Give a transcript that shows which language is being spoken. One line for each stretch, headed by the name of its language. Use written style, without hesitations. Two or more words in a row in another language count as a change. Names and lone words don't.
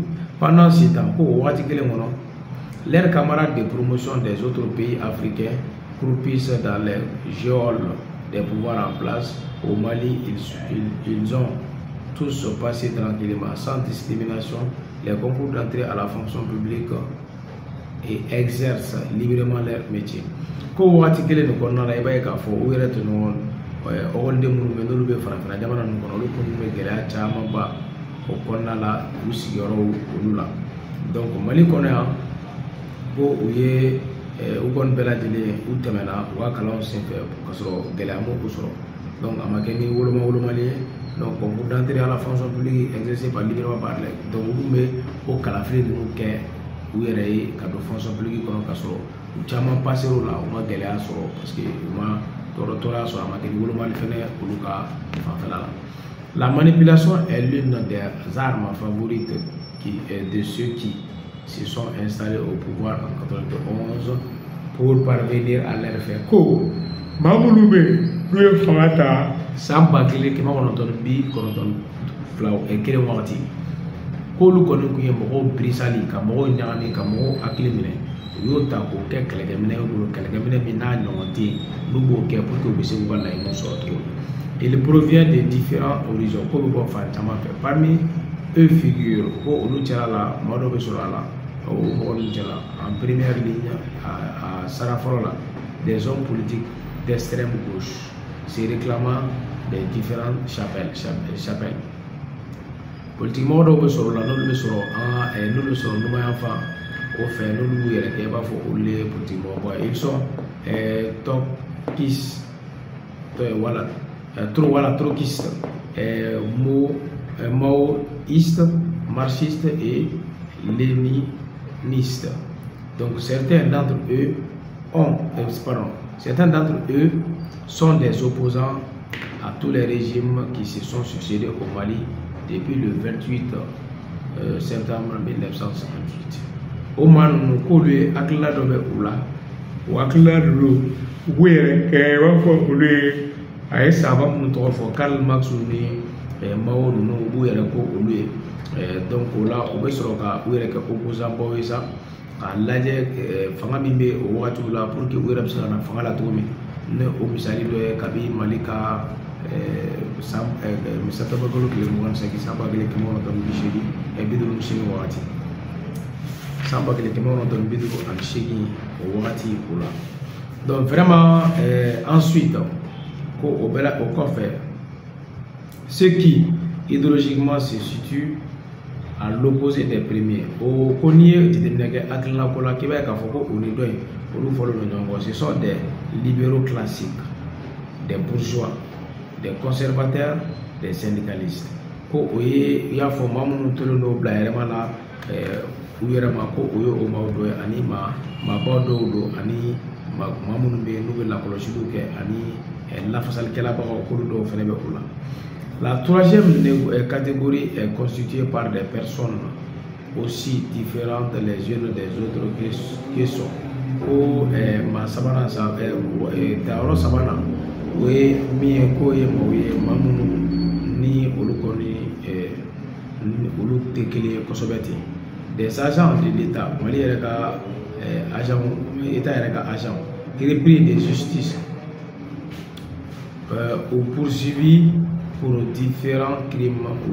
French: Pendant ce temps
Bambara: ko o waati kelen kɔnɔ
French: leurs camarades de promotion des autres pays africains croupissent dans les geôles des pouvoirs en place. Au Mali, ils ont tous passé tranquillement, sans discrimination, les concours d'entrée à la fonction publique et exercent librement leur métier.
Bambara: Ko waati kelen nin kɔnɔna la i b'a ye k'a fɔ u yɛrɛ tɛ ɲɔgɔn ɔkɔliden minnu bɛ n'olu bɛ farafinna jamana ninnu kɔnɔ olu kɔni bɛ gɛlɛya camanba o kɔnɔna la u sigiyɔrɔw olu la. Donc Mali kɔnɔ yan ko u ye u kɔni bɛɛ lajɛlen u tɛmɛna u ka kalanw senfɛ ka sɔrɔ gɛlɛya m'u sɔrɔ. Donc a ma kɛ ni wolomali ye.
French: Donc concours d'entrée à la fonction publique exercé par librement par les.
Bambara: Donc olu bɛ o kalafili ninnu kɛ u yɛrɛ ye ka don
French: fonction publique
Bambara: kɔnɔ ka sɔrɔ u caman passer o la u ma gɛlɛya sɔrɔ parce que u ma tɔɔrɔya sɔrɔ a ma kɛ ni wolomali fɛnɛ olu ka fanfɛla la.
French: La manipulation est l'une des armes favorites de ceux qui se sont installés au pouvoir en 91 pour parvenir à leur fin.
Bambara: Ko Mamoudou n'u ye fanga ta san 1992 kelen wagati k'olu kɔni kun ye mɔgɔw birisali ka mɔgɔw ɲagami ka mɔgɔw hakili minɛ u y'o ta k'o kɛ kɛlɛkɛminɛ ye bolo kɛlɛkɛminɛ min n'a ɲɔgɔn tɛ yen n'u b'o kɛ
French: pour que
Bambara: u bɛ se k'u ka laɲiniw sɔrɔ cogo min.
French: Il provient de différents horizons
Bambara: ko bɛ bɔ fan caman fɛ.
French: Parmi eux figure
Bambara: ko olu cɛla la maa dɔ bɛ sɔrɔ a la o mɔgɔ ninnu cɛla
French: en première ligne
Bambara: a sara fɔlɔ la
French: des hommes politiques d'extrême gauche se réclamant des différentes chapelles.
Bambara: Politiquement dɔw bɛ sɔrɔ la n'olu bɛ sɔrɔ n'olu bɛ sɔrɔ numan fan o fɛ n'olu b'u yɛrɛ kɛ i b'a fɔ olu ye politiquement bɔ
French: ils sont trotskistes, maoïstes, marxistes et léninistes. Donc certains d'entre eux sont des opposants à tous les régimes qui se sont succédés au Mali depuis le 28 septembre 1958. Au Mali, nous
Bambara: hakilila dɔ bɛ u la o hakilila ninnu u yɛrɛ kɛ i b'a fɔ olu ye a ye saaba minnu tɔgɔ fɔ Karl Marx ni Mao ninnu u b'u yɛrɛ ko olu ye. Donc o la u bɛ sɔrɔ ka u yɛrɛ kɛ opposant baw ye sa k'a lajɛ fanga min bɛ o wagatiw la
French: pour que
Bambara: u yɛrɛ bɛ se ka na fanga la cogo min ne o misali dɔ ye kabi Mali ka septembre kalo tile 25 san 1958 wagati san 1958 o wagati o la.
French: Donc vraiment ensuite
Bambara: ko o bɛɛ la o kɔfɛ
French: ceux qui idéologiquement se situent à l'opposé des premiers
Bambara: o ko n'i ye jateminɛ kɛ hakilina ko la k'i b'a ye k'a fɔ ko o ni dɔ in olu fɔlen don ɲɔgɔn kɔ.
French: Ce sont des libéraux classiques, des bourgeois, des conservateurs, des syndicalistes.
Bambara: Ko o ye i y'a fɔ maa minnu tolen don bila yɛrɛma la u yɛrɛ ma ko o ye o maaw dɔ ye ani maabaw dɔw don ani maa minnu bɛ yen n'u bɛ lakɔlɔsiliw kɛ ani
French: La troisième catégorie est constituée par des personnes aussi différentes les unes des autres qui sont Taoro Sabana, des agents de l'État, agents repris de justice ou poursuivis pour différents crimes ou